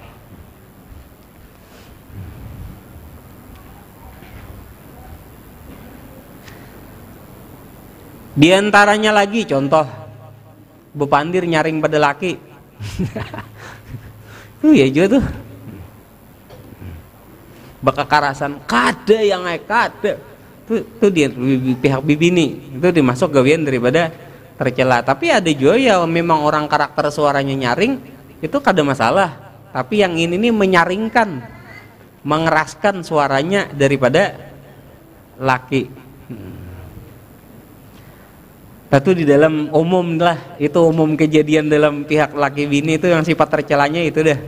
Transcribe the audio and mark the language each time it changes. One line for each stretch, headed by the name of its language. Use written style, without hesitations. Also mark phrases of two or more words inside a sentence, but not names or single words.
Banjar: Di antaranya lagi contoh bepandir nyaring pada laki. Tuh ya juga tuh. Bekakarasan kada yang kada. Tuh dia pihak bibini. Itu dimasuk gawian daripada tercela.
Indonesian: Tapi ada juga ya memang orang karakter suaranya nyaring, itu kada masalah. Tapi yang ini nih menyaringkan, mengeraskan suaranya daripada laki. Itu di dalam umum lah, itu umum kejadian dalam pihak laki bini itu yang sifat tercelanya itu dah.